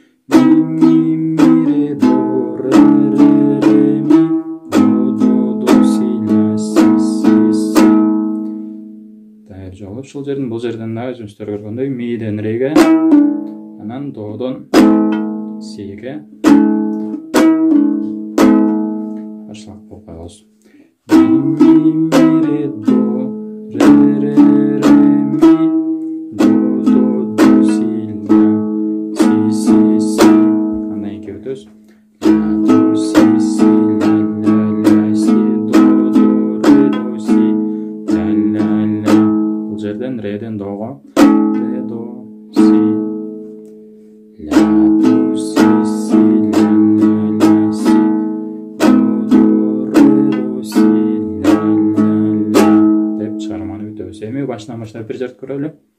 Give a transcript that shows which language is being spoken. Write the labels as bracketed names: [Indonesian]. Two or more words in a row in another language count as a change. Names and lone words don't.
[Kyrgyz] Дайыр жолу. Ушул жерден бул жерден дагы өзүңүздөр көргөндөй миден реге, анан додон сиге каршылак болуп коебуз. Ми, ре, до, ре, ми, до, си, ля, си, си. Андан кийин өтөбүз. До, си, ля, си, до, си, ля. Бул жерден реден дого, ре, до, си, ля, до, си, си, ля, си, до, си, ля, деп чыгарманы бүтөбүз. Эми башынан баштап бир жерди көрөлү.